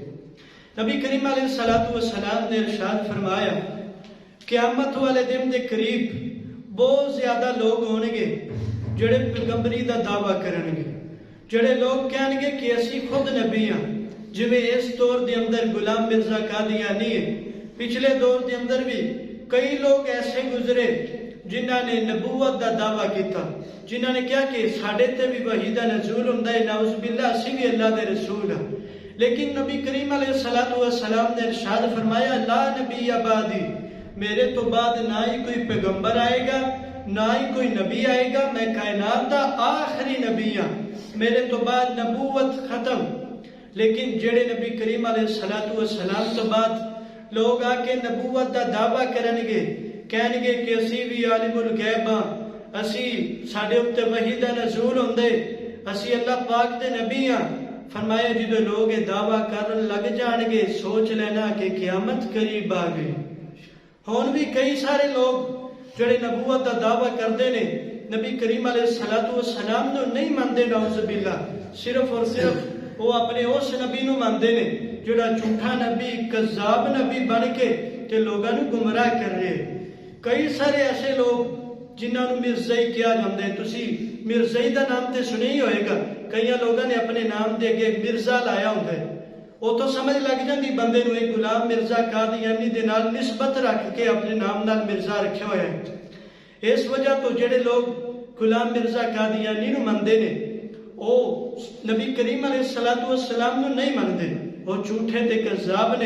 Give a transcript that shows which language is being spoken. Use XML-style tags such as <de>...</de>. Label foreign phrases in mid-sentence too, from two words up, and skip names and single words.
<pa>نبی کریم</pa> <ar>علیہ السلام</ar> <pa>نے ارشاد فرمایا قیامت والے دن دے قریب بہت زیادہ لوگ ہونے گے جڑے پیغمبری دا دعویٰ کرن گے، جڑے لوگ کہن گے کہ اسی خود نبی ہیں، جویں اس دور دے اندر غلام مرزا قادیانی ہے، پچھلے دور دے اندر بھی کئی لوگ ایسے گزرے جنہاں نے نبوت دا دعویٰ کیتا، جنہاں نے کیا کہ ساڈے تے بھی وحی دا نزول ہوندا ہے،</pa> <ar>نعوذ باللہ</ar> <pa>اسی بھی اللہ دے رسول ہیں۔ لیکن نبی کریم</pa> <ar>علیہ السلام</ar> <pa>نے ارشاد فرمایا</pa> <ar>لا نبی بعدی،</ar> <pa>میرے تو بعد نہ ہی کوئی پیغمبر آئے گا نہ ہی کوئی نبی آئے گا، میں کائنات دا آخری نبی ہاں، میرے تو بعد نبوت ختم۔ لیکن جڑے نبی کریم</pa> <ar>علیہ السلام</ar> <pa>تو بعد لوگ آ کے نبوت دا دعویٰ کرن گے، کہن گے کہ اسی بھی عالم الغیب ہاں، اسی ساڈے اُتے وحی دا نزول ہوندے، اسی اللہ پاک دے نبی ہاں۔ فرمایا جدو لوگ دعویٰ کرن لگ جان گے سوچ لینا کہ قیامت قریب آ گئی۔ ہون بھی کئی سارے لوگ جڑے نبوت دا دعویٰ کردے نے نبی کریم</pa> <ar>علیہ السلام</ar> <pa>نو نہیں مندے،</pa> <ar>نعوذ باللہ،</ar> <pa>صرف اور صرف وہ اپنے اس نبی نو مندے نے جڑا جھوٹا نبی کذاب نبی بن کے تے لوگاں نو گمراہ کر رہے۔ کئی سارے ایسے لوگ جنہاں نو مرزائی کیا جاندے ہیں، تسی مرزائی دا نام تے سنے ہی ہوئے گا، کئی لوگاں نے اپنے نام دے کے مرزا لایا ہوتا ہے، وہ تو سمجھ لگ جاندی بندے نو ایک غلام مرزا قادیانی دے نال نسبت رکھ کے اپنے نام نال مرزا رکھیا ہوا ہے۔ اس وجہ تو جڑے لوگ غلام مرزا قادیانی نو مندے نے وہ نبی کریم</pa> <ar>علیہ السلام</ar> <pa>نو نہیں مندے، وہ جھوٹے تے کذاب نے۔</pa>